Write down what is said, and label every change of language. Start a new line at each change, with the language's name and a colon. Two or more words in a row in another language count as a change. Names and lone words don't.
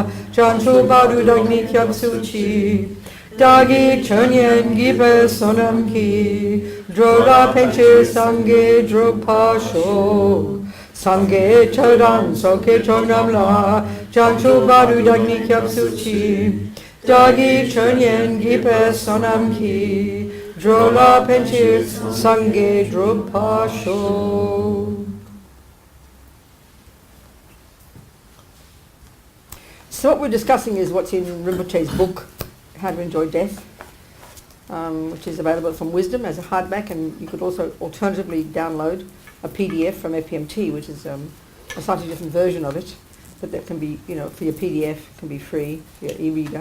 Tibetan: བྱང་ཆུབ་བར་དུ་བདག་ནི་སྐྱབས་སུ་མཆི། བདག་གིས་ཆོས་ཉན་བགྱིས་པའི་བསོད་ནམས་ཀྱིས། འགྲོ་ལ་ཕན་ཕྱིར་སངས་རྒྱས་འགྲུབ་པར་ཤོག། སངས་རྒྱས་ཆོས་དང་ཚོགས་ཀྱི་མཆོག་རྣམས་ལ། བྱང་ཆུབ་བར་དུ་བདག་ནི་སྐྱབས་སུ་མཆི། བདག་གིས་ཆོས་ཉན་བགྱིས་པའི་བསོད་ནམས་ཀྱིས། འགྲོ་ལ་ཕན་ཕྱིར་སངས་རྒྱས་འགྲུབ་པར་ཤོག.
English: So what we're discussing is what's in Rinpoche's book, How to Enjoy Death, which is available from Wisdom as a hardback, and you could also alternatively download a PDF from FPMT, which is a slightly different version of it, but that can be, for your PDF, can be free, for your e-reader.